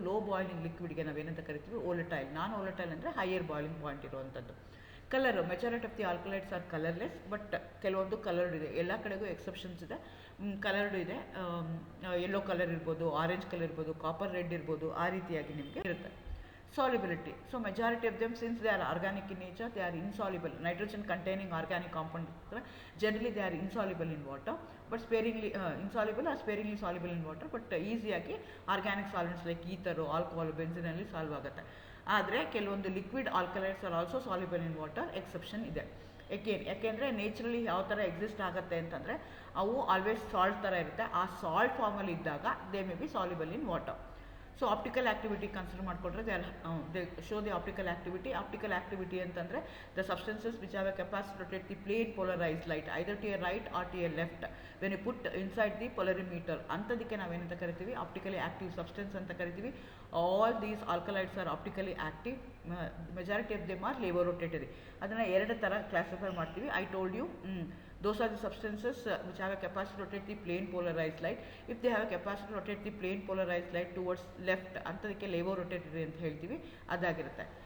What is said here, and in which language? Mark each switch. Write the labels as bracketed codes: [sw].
[kn] Low boiling ಲಿಕ್ವಿಡ್ಗೆ ನಾವೇನಂತ ಕರಿತೀವಿ, ಓಲಟೈಲ್. ನಾನ್ ಓಲಟೈಲ್ ಅಂದರೆ ಹೈಯರ್ ಬಾಯ್ಲಿಂಗ್ ಪಾಯಿಂಟ್ ಇರುವಂಥದ್ದು. Colour, [en] Majority of the alkaloids are colourless. [kn] But ಕೆಲವೊಂದು ಕಲರ್ಡ್ ಇದೆ. ಎಲ್ಲ ಕಡೆಗೂ ಎಕ್ಸೆಪ್ಷನ್ಸ್ ಇದೆ. ಕಲರ್ಡ್ ಇದೆ. ಯೆಲ್ಲೋ ಕಲರ್ ಇರ್ಬೋದು, ಆರೆಂಜ್ ಕಲರ್ ಇರ್ಬೋದು, ಕಾಪರ್ ರೆಡ್ ಇರ್ಬೋದು, ಆ ರೀತಿಯಾಗಿ ನಿಮಗೆ ಇರುತ್ತೆ. [en] Solubility. So majority of them, since they are organic in nature, they are insoluble. Nitrogen containing organic compound, generally they are insoluble in water, but sparingly insoluble or sparingly soluble in water, but [kn] easyagi [en] organic solvents like ether, alcohol, benzene [kn] alli solve ಆಗುತ್ತೆ. ಆದರೆ ಕೆಲವೊಂದು liquid alkaloids [en] are also soluble in water, [kn] exception ಇದೆ. ಯಾಕೆಂದರೆ ನೇಚರಲಿ ಯಾವ ಥರ exist ಆಗುತ್ತೆ ಅಂತಂದರೆ ಅವು ಆಲ್ವೇಸ್ ಸಾಲ್ಟ್ ಥರ ಇರುತ್ತೆ. ಆ ಸಾಲ್ಟ್ ಫಾರ್ಮಲ್ಲಿ ಇದ್ದಾಗ [en] They may be soluble in water. [kn] So optical activity consider ಮಾಡಿಕೊಂಡ್ರೆ [en] They show the optical activity. Optical activity [kn] ಅಂತಂದರೆ [en] The substances which have a capacity to rotate the plane polarized light either to a right or to a left when you put inside the polarimeter. [kn] ಅಂಥದಕ್ಕೆ ನಾವೇನಂತ ಕರಿತೀವಿ, optically active substance ಅಂತ ಕರಿತೀವಿ. [en] All these alkaloids are optically active. Majority of them are laevo rotatory. [kn] ಅದನ್ನು ಎರಡು ಥರ classify ಮಾಡ್ತೀವಿ. [en] I told you, those are the substances which have a capacity to rotate the plane polarized light. If they have a capacity to rotate the plane polarized light towards left, [kn] ಅಂತದಕ್ಕೆ ಲೇವೋ rotatory ಅಂತ ಹೇಳ್ತೀವಿ, ಅದಾಗಿರುತ್ತೆ.